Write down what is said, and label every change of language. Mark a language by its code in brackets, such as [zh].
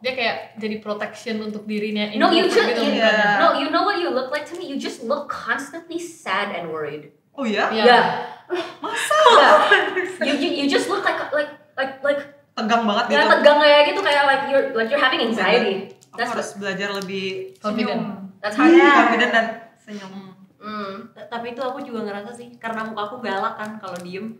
[id] Dia kayak jadi protection untuk dirinya. [en] No, you [id] introvert [en] just [id] gitu. [en] no, you know what you look like to me? You just look constantly sad and worried. [id] Oh ya? [en] Yeah. [id] Masa? [en] You just look like [id] tegang banget gitu. ya tegang kayak gitu kayak [en] like you're having anxiety. [id] Aku harus belajar lebih [en] Confident. That's how you [id] confident dan senyum. Tapi itu aku juga ngerasa sih karena muka aku galak kan kalau diem.